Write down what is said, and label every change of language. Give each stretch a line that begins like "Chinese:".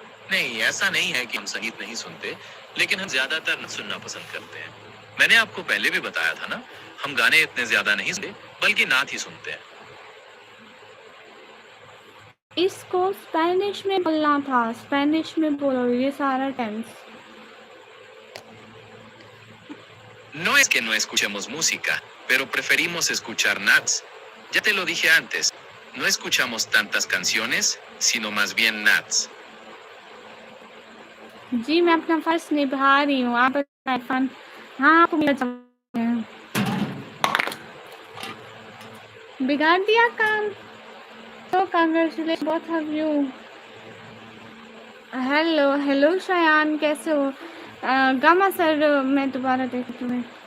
Hindi: नहीं, ऐसा नहीं है कि हम संगीत नहीं सुनते, लेकिन हम ज्यादातर नाच सुनना पसंद करते हैं। मैंने आपको पहले भी बताया था ना, हम गाने इतने ज्यादा नहीं सुनते, बल्कि नाच ही सुनते हैं। इसको स्पेनिश में बोलना था, स्पेनिश में बोलो ये सारा tense.
Spanish: No es que no escuchemos música, pero preferimos escuchar nats. Ya te lo dije antes, no escuchamos tantas canciones, sino más bien nats.
Hindi: जी मैं अपना फर्ज निभा रही हूँ। आप बताएं फन। हाँ, आपको मेरा जवाब है। बिगाड़ दिया काम। तो
English: Congratulation both of you.
Hindi: Hello hello Shayan, कैसे हो? गामा सर, मैं दोबारा देखी तुम्हें।